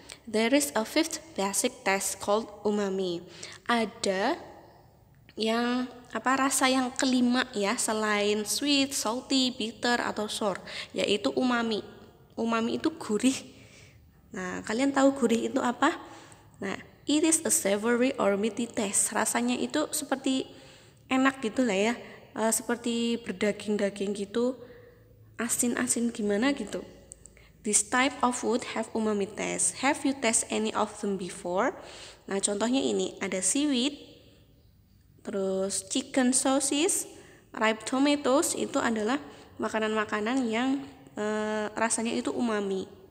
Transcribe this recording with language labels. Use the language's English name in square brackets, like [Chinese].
[English] There is a fifth basic taste called umami. [Indonesian] Ada yang rasa yang kelima ya, selain sweet, salty, bitter atau sour, yaitu umami. Umami itu gurih. Nah, kalian tahu gurih itu apa? [English] Nah, it is a savory or meaty taste. [Indonesian] Rasanya itu seperti enak gitu lah ya, seperti berdaging-daging gitu, asin-asin gimana gitu. [English] This type of food have umami taste. Have you taste any of them before? [Indonesian] Nah, contohnya ini ada seaweed, terus [English] chicken sausages, ripe tomatoes, [Indonesian] itu adalah makanan-makanan yang rasanya itu umami.